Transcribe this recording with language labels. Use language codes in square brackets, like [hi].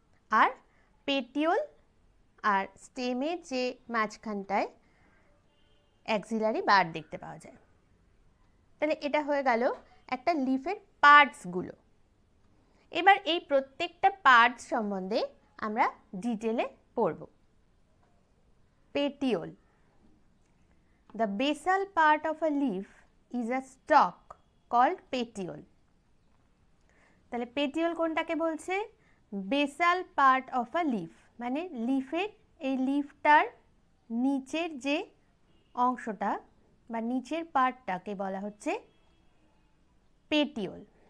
[bn] আর পেটিওল আর স্টেমের যে মাঝখানটায় অ্যাক্সিলারি বার দেখতে পাওয়া যায়। তাহলে এটা হয়ে গেল একটা লিফের পার্টসগুলো। এবার এই প্রত্যেকটা পার্টস সম্বন্ধে আমরা ডিটেলে পড়ব। [en] petiole. The basal part of a leaf is a stalk called petiole. [bn] তাহলে petiole কোনটাকে বলছে? Basal part of a leaf, মানে লিফের এই লিফটার নিচের যে অংশটা বা নিচের পার্টটাকে বলা হচ্ছে পেটিওল।